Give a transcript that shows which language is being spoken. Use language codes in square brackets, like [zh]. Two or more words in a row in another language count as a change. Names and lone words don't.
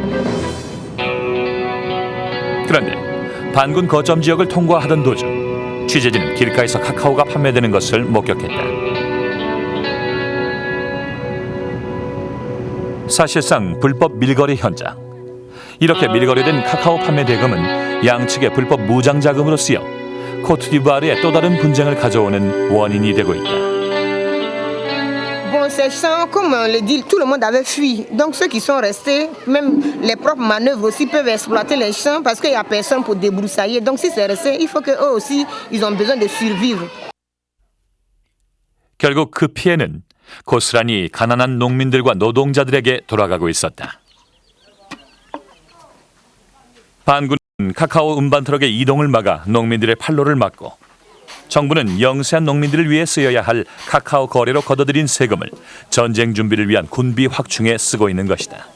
[ko] 그런데 반군 거점 지역을 통과하던 도중 취재진은 길가에서 카카오가 판매되는 것을 목격했다. 사실상 불법 밀거래 현장. 이렇게 밀거래된 카카오 판매 대금은 양측의 불법 무장 자금으로 쓰여 코트디부아르의 또 다른 분쟁을 가져오는 원인이 되고 있다. [fr] Bon, ces champs, comme on le dit, tout le monde avait fui. Donc ceux qui sont restés, même les propres manœuvres aussi peuvent exploiter les champs parce qu'il n'y a personne pour débroussailler. Donc si c'est resté, il faut qu'eux aussi, ils ont besoin de survivre. [ko] 결국 그 피해는 고스란히 가난한 농민들과 노동자들에게 돌아가고 있었다. 반군은 카카오 운반 트럭의 이동을 막아 농민들의 판로를 막고 정부는 영세한 농민들을 위해 쓰여야 할 카카오 거래로 걷어들인 세금을 전쟁 준비를 위한 군비 확충에 쓰고 있는 것이다.